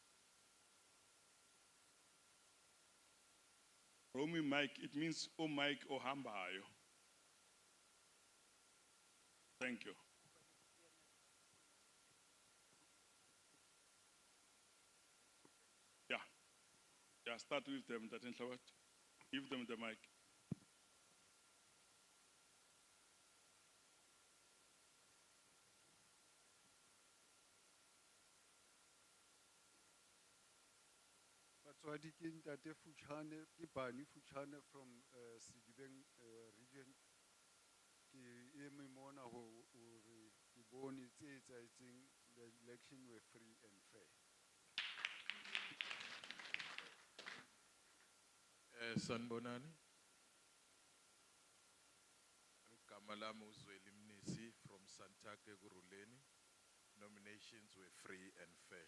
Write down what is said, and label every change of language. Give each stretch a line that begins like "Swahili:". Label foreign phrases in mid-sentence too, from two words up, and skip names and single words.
English: Romy mic, it means oh mic or hambayo. Thank you. Yeah, start with them. Give them the mic.
Southern Sotho: Batswadi ke ntate Futshane, ke Bani Futshane
English: from Sedibeng region.
Southern Sotho: Ke eme mona ho re ke bone tse etsahetseng,
English: the election were free and fair.
Zulu: Sanbonani.
English: Kamala Muzweli Mnisi from Santaco Guruleni. Nominations were free and fair.